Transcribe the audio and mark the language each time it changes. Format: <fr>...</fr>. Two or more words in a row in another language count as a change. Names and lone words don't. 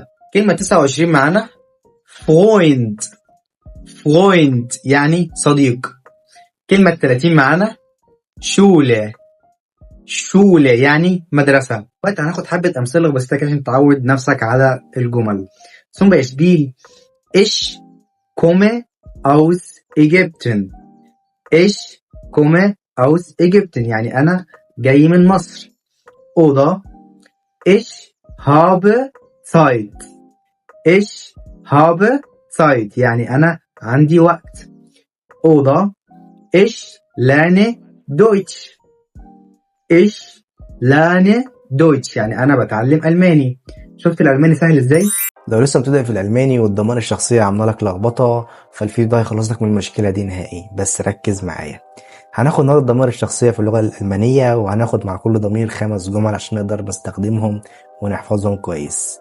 <ar>كلمة 29 معانا فرويند. فرويند يعني صديق. كلمة 30 معانا شولة. شولة يعني مدرسة. وقت هناخد حبة أمثلة بسيطة كده عشان تعود نفسك على الجمل.</ar> <de>Zum Beispiel ich komme aus Ägypten. Ich komme aus Ägypten</de> <ar>يعني أنا جاي من مصر.</ar> <de>Oder ich habe Zeit. Ich habe Zeit</de> <ar>يعني أنا عندي وقت.</ar> <de>Oder ich lerne Deutsch. Ich lerne Deutsch</de> <ar>يعني أنا بتعلم ألماني. شفت الألماني سهل إزاي؟ لو لسه بتبدأ في الألماني والضمان الشخصية عاملة لك لخبطة، فالفيديو ده هيخلص لك من المشكلة دي نهائي. بس ركز معايا. هناخد النهارده الضمائر الشخصية في اللغة الألمانية، وهناخد مع كل ضمير 5 جمل عشان نقدر نستخدمهم ونحفظهم كويس.</ar>